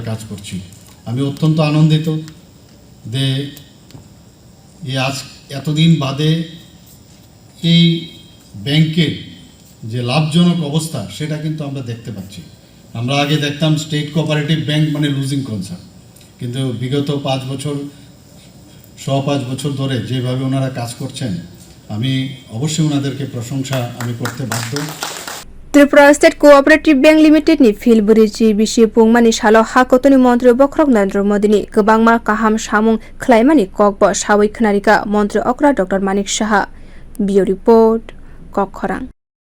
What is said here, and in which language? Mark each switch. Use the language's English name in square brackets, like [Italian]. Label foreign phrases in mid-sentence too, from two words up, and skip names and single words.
[Bangla] কাজ করছি আমি অত্যন্ত আনন্দিত যে আজ এতদিন বাদে এই ব্যাংকের যে লাভজনক অবস্থা সেটা কিন্তু আমরা দেখতে পাচ্ছি আমরা আগে দেখতাম স্টেট কোঅপারেটিভ ব্যাংক মানে [English] losing concern [Bangla] কিন্তু বিগত 5 বছর ধরে যেভাবে ওনারা কাজ করছেন আমি অবশ্যই ওনাদেরকে প্রশংসা আমি করতে বাধ্য [Kok Borok] Tripura State Co-operative Bank Limited ni field bwrui bisi pungmani salo hakotoni montri bokrok Narendra Modi ni kwbangma kaham samung khlaimani kokbo sawi khonarika montri okra Dr.Manik saha bio report Kokharang